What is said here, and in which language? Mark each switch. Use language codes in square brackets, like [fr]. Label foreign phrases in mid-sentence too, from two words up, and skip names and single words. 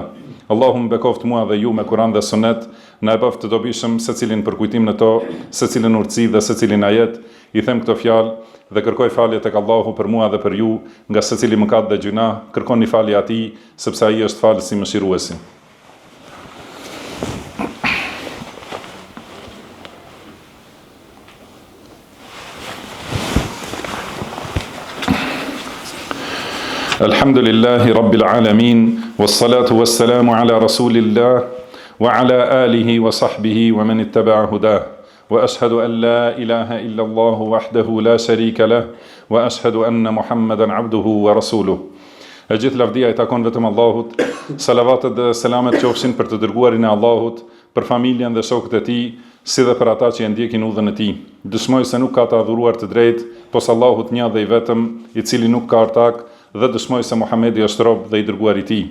[sq] Allahu më bekoft mua dhe ju me Kur'an dhe Sunet, na e bëft të dobishëm secilin për kujtim në to, secilin urtësi dhe secilin ajet. I them këto fjalë dhe kërkoj falje tek Allahu për mua dhe për ju, nga secili mëkat dhe gjuna, kërkoni falje atij, sepse ai është falësi mëshiruesi. [ar] الحمد لله رب العالمين، والصلاة والسلام على رسول الله، وعلى آله وصحبه ومن اتبع هداه، وأشهد أن لا إله إلا الله وحده لا شريك له، وأشهد أن محمدا عبده ورسوله. [sq] E gjithë lavdia i takon vetëm Allahut, salavatet dhe selamet qofshin për të dërguarin e Allahut, për familjen dhe shokët e tij, si dhe për ata që e ndjekin udhën e tij. Dëshmoj se nuk ka të adhuruar të drejtë pos Allahut një dhe i vetëm, i cili nuk ka ortak, dhe dëshmoj se Muhamedi është rob dhe i dërguar i tij.